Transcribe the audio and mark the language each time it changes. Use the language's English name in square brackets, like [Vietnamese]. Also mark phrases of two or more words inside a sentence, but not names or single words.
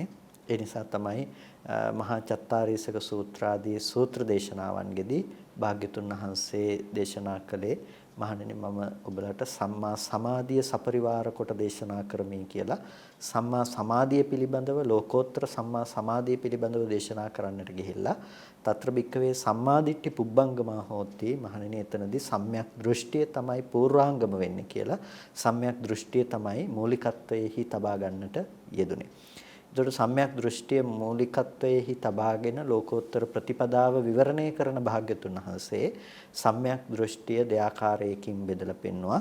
[Sinhala] ඒ නිසා තමයි මහා චත්තාරීසක සූත්‍රාදී සූත්‍ර දේශනාවන්ගෙදී භාග්‍යතුන් වහන්සේ දේශනා කළේ මහණෙනි මම ඔබලට සම්මා සමාධිය සපරිවාර කොට දේශනා කරමි කියලා. සම්මා සමාධිය පිළිබඳව ලෝකෝත්තර සම්මා සමාධිය පිළිබඳව දේශනා කරන්නට ගිහිල්ලා [Pali] తත්‍ර භික්කවේ සම්මාදිට්ඨි පුබ්බංගමා හෝති [Sinhala] මහණෙනි එතනදී සම්‍යක් දෘෂ්ටිය තමයි පූර්වාංගම වෙන්නේ කියලා. සම්‍යක් දෘෂ්ටිය තමයි මූලිකත්වයේහි තබා ගන්නට යෙදුනේ. ඒතකොට සම්‍යක් දෘෂ්ටිය මූලිකත්වයේහි තබාගෙන ලෝකෝත්තර ප්‍රතිපදාව විවරණය කරන භාග්‍යතුන් වහන්සේ සම්‍යක් දෘෂ්ටිය දෙආකාරයකින් බෙදලා පෙන්වුවා.